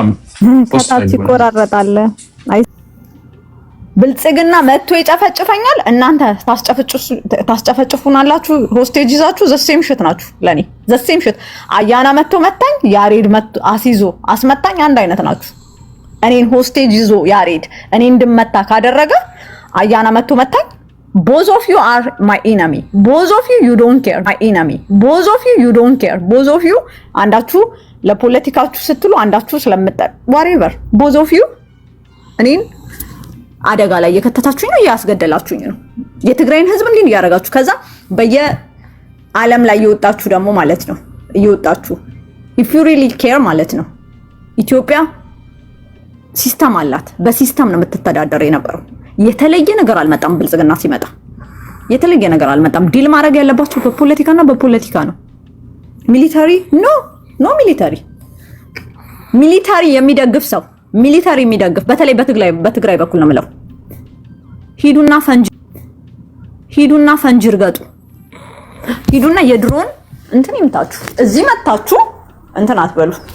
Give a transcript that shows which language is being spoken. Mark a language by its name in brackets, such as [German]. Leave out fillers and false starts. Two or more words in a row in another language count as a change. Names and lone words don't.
[Amharic] ከታች ይቆራረጣል። ብልጽግና መጥቶ ይጨፈጭፈኛል፣ እናንተ ታስጨፈጭፉናላችሁ። ሆስቴጅ ይዛችሁ [English] the same shit [Amharic] ናችሁ። ለኔ [English] the same shit [Amharic] አያና መጥቶ መታኝ፣ ያሬድ መጥቶ አሲዞ አስመታኝ፣ አንድ አይነት ናችሁ። እኔን ሆስቴጅ ይዞ ያሬድ እኔ እንድመታ ካደረገ አያና መጥቶ መታኝ። [English] both of you are my enemy, both of you don't care, my enemy, both of you don't care, both of you [Amharic] አንዳችሁ ለፖለቲካችሁ ስትሉ አንዳችሁ ስለምጠር [English] whatever both of you [Amharic] እኔን አደጋ ላይ የከተታችሁኝ ነው፣ ያስገደላችሁኝ ነው። የትግራይን ህዝብ እንዲህ ያደርጋችሁ ከዛ ዓለም ላይ እየወጣችሁ ደግሞ ማለት ነው እየወጣችሁ [English] if you really care [Amharic] ማለት ነው ኢትዮጵያ ሲስተም አላት። በሲስተም ነው የምትተዳደር የነበረው። የተለየ ነገር አልመጣም። ብልጽግና ሲመጣ የተለየ ነገር አልመጣም። ዲል ማድረግ ያለባችሁ በፖለቲካና በፖለቲካ ነው። [English] military no [Amharic] ሚሊታሪ የሚደግፍ ሰው ሚሊታሪ የሚደግፍ በተለይ በትግራይ በኩል ነው የምለው። ሂዱና ፈንጅ እርገጡ። ሂዱና የድሮን እንትን ይምታችሁ። እዚህ መታችሁ እንትን አትበሉ።